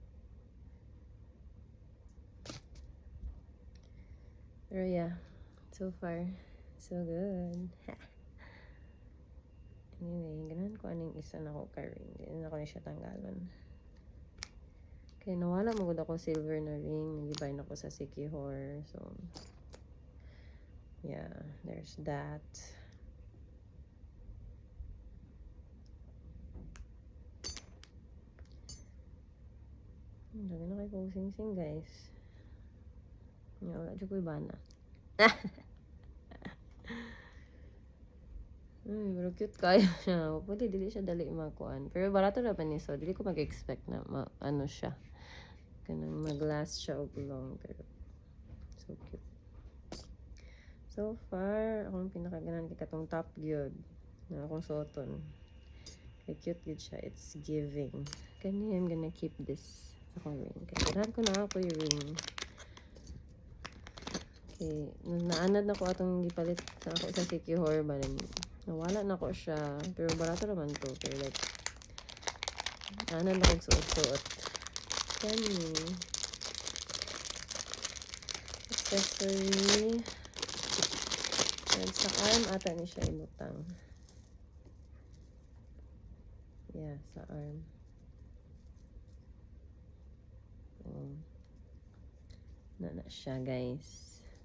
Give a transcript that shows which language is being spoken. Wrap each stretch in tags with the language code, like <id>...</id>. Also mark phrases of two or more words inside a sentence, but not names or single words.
<en>Pero yeah, so far, so good. Anyway,</en> <ceb>ganahan ko anong isa na ko ka-ring. Hindi na ko na siya tanggalan. Kaya nawala mo ako silver na ring. Nag-buy na ko sa Sikihor.</ceb> <en>So, yeah, there's that.</en> <ceb>Dami na kayo sing-sing, guys. Wala dyan ko iba na. Pero cute kayo siya. Pwede, dili siya dali makuan. Pero barato na pa ni so. Dili ko mag-expect na ano siya. Kanang mag-last siya og long. Pero,</ceb> <en>so cute. So far,</en> <ceb>akong pinakaganan kay katong top gyud na akong suoton. Kay cute gyud siya.</ceb> <en>It's giving. Kani, I'm gonna keep this</en> <ceb>sa akong</ceb> <en>ring.</en> <ceb>Kaya ganahan ko na ako yung ring. Okay, naanad na ko atong gipalit sa ako sa Sikihor ba nawala na ko siya pero barato naman to pero like naanad na kong suot-suot kani accessory and sa arm ata ni siya imutang yeah sa arm na siya guys.</ceb>